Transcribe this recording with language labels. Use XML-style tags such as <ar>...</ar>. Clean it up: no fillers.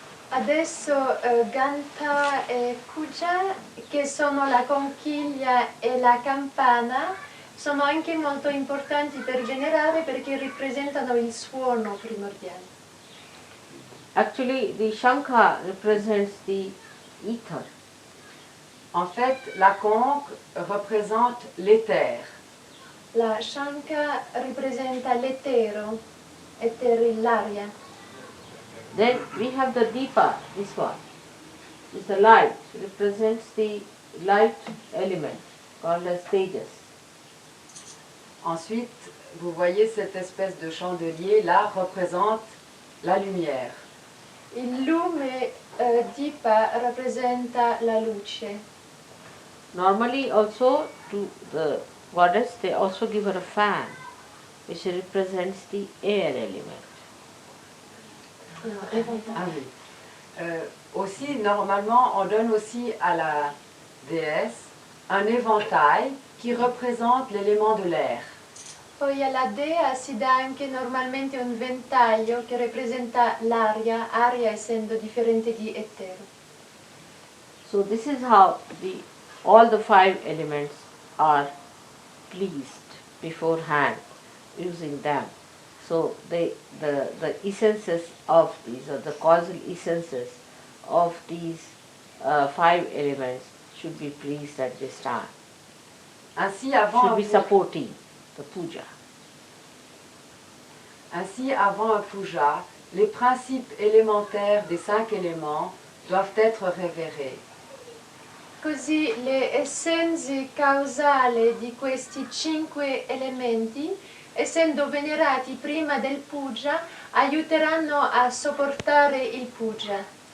<it>Adesso Ganta e Kuja, che sono la conchiglia e la campana, sono anche molto importanti per venerare perché rappresentano il suono primordiale.</it> <en>Actually, the Shankha represents the ether.</en> <fr>En fait, la conque représente l'éther.</fr> <it>La Shankha rappresenta l'etero, l'aria.</it> <en>Then we have the Deepa, this one. It's the light, it represents the light element called as Tejas.</en> <fr>Ensuite, vous voyez cette espèce de chandelier là représente la lumière.</fr> <it>Il lume Dipa rappresenta la luce.</it> <en>Normally also to the goddess they also give her a fan which represents the air element.</en> <fr>Ah oui. Aussi, normalement, on donne aussi à la déesse un éventail qui représente l'élément de l'air.</fr> <it>Poi alla dea si dà anche normalmente un ventaglio che rappresenta l'aria, aria essendo differente di etero.</it> <en>So this is how all the 5 elements are pleased beforehand using them. So the essences of these, or the causal essences of these 5 elements should be pleased at this time.</en> <fr>Ainsi,</fr> <en>Should be supporting the puja.</en> <fr>Ainsi, avant un puja, les principes élémentaires des 5 éléments doivent être révérés.</fr> <it>Così le essenze causali di questi 5 elementi, essendo venerati prima del puja, aiuteranno a sopportare il puja.</it>